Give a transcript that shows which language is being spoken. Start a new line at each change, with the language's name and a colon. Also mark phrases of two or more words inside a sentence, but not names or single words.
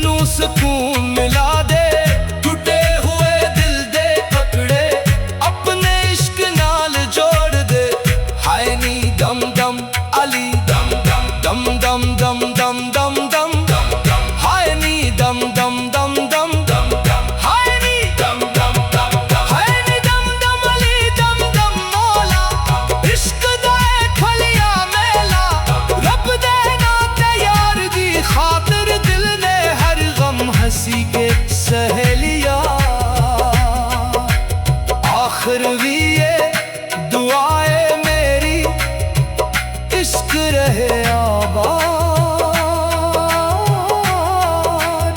Punjabi: ਸੁਕੂਨ ਮਿਲਾ ਦੇ। ਟੁੱਟੇ ਹੋਏ ਦਿਲ ਦੇ ਪਕੜੇ ਆਪਣੇ ਇਸ਼ਕ ਨਾਲ ਜੋੜ ਦੇ। ਹਾਏ ਨੀ ਦਮ ਦਮ ਅਲੀ ਦਮ ਦਮ ਦਮ ਦਮ ਦਮ ਦਮ ਦਮ ਦਮ ਦਮ। ਹਾਏ ਨੀ ਦਮ ਦਮ ਦਮ ਦਮ ਦਮ ਦਮ। ਹਾਏ ਨੀ ਦਮ ਦਮ ਦਮ ਦਮ। ਹਾਏ ਨੀ ਦਮ ਦਮ ਅਲੀ ਦਮ ਦਮ ਮੌਲਾ। ਇਸ਼ਕ ਦਾ ਖਲਿਆ ਮੇਲਾ ਰੱਬ ਦੇ ਨਾਤੇ ਯਾਰ ਦੀ ਖ਼ਾਤਿਰ ਦਿਲ ਨੇ ਹਰ ਗ਼ਮ ਹੰਸੀ ਕੇ ਸਹੇਲਿਆ।
Hindi: आखिर भी ये दुआए मेरी इश्क रहे आबाद।